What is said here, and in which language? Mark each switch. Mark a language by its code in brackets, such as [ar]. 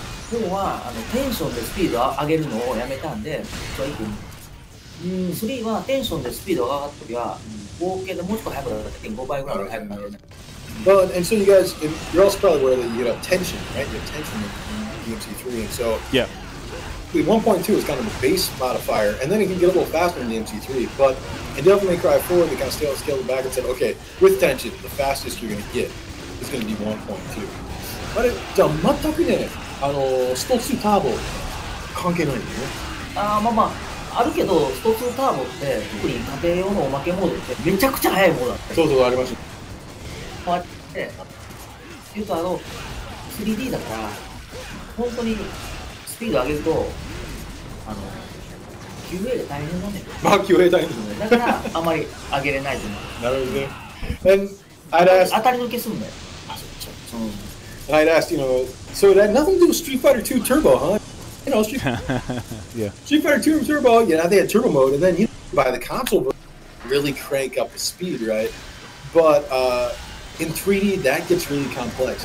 [ja] 今日はテンションでスピードを上げるのをやめたんで、3はテンションでスピードが上がった時は合計でもうちょっと速くなる 1.5 倍ぐらい速くなる。 [en] Well, and so you guys, you're also probably aware that you have tension, right? You have tension in DMC3, and so Yeah. the 1.2 is kind of the base modifier, and then it can get a little faster in DMC3. But in Devil May Cry 4, they kind of scaled it back and said, okay, with tension, the fastest you're going to get is going to be 1.2. [ja] あれじゃあ全くね、スト2ターボ関係ないんだよね。あるけど、スト2ターボって特に家庭用のおまけモードってめちゃくちゃ速いモードだった。そうありました。こうやって言うと3D だから本当にスピード上げるとQA で大変なんだよ。まあ、QA 大変ですね。だからあまり上げれないと思う。なるほどね。 [en] And I'd ask, [ja] 当たり抜けすんだよ。 [en] and I'd ask, so it had nothing to do with Street Fighter 2 Turbo, huh? Street Yeah. Street Fighter 2 Turbo, they had turbo mode, and then you buy the console version, really crank up the speed, right? But in 3D, that gets really complex.